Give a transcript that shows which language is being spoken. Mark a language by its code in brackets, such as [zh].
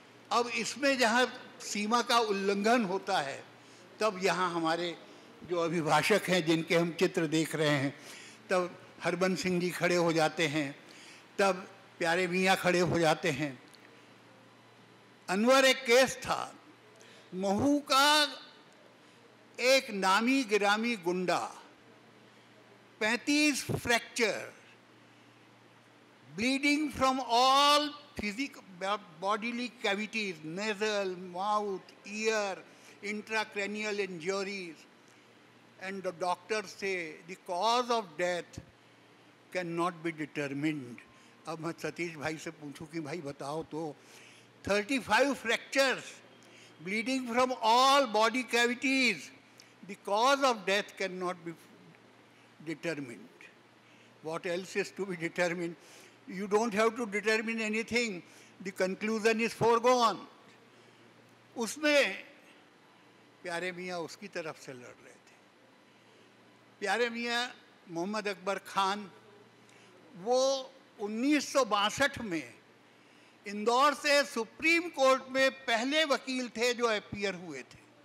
[hi] अब इसमें जहाँ सीमा का उल्लंघन होता है, तब यहाँ हमारे जो अभिभाषक हैं जिनके हम चित्र देख रहे हैं, तब हरबंस सिंह जी खड़े हो जाते हैं, तब प्यारे मियाँ खड़े हो जाते हैं। अनवर एक केस था, महू का एक नामी गिरामी गुंडा, 35 fracture, [en] Bleeding from all bodily cavities, nasal, mouth, ear, intracranial injuries, and the doctors say the cause of death cannot be determined. [hi] अब मैं सतीश भाई से पूछूं कि भाई बताओ तो [en] 35 fractures, bleeding from all body cavities, the cause of death cannot be determined. What else is to be determined? You don't have to determine anything. The conclusion is foregone. [hi] उसमें प्यारे मियाँ उसकी तरफ से लड़ रहे थे. प्यारे मियाँ मोहम्मद अकबर खान, वो 1962 में इंदौर से सुप्रीम कोर्ट में पहले वकील थे जो अपीयर हुए थे.